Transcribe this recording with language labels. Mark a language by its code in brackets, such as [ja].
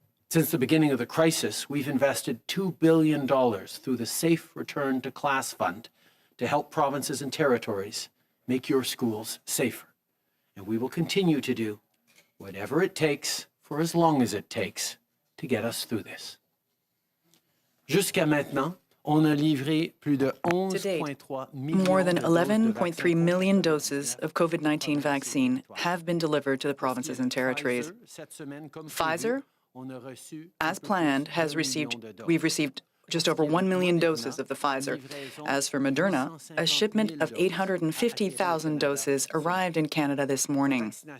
[en] Since the beginning of the crisis, we've invested $2 billion through the Safe Return to Class Fund to help provinces and territories make your schools safer. And we will continue to do whatever it takes for as long as it takes to get us through this. [fr] Jusqu'à maintenant, on a livré plus de 11.3 millions [en] more than 11.3 million doses of COVID-19 vaccine have been delivered to the provinces and territories. Pfizer, as planned, we've received just over 1 million doses of the Pfizer. As for Moderna, a shipment of 850,000 doses arrived in Canada this morning.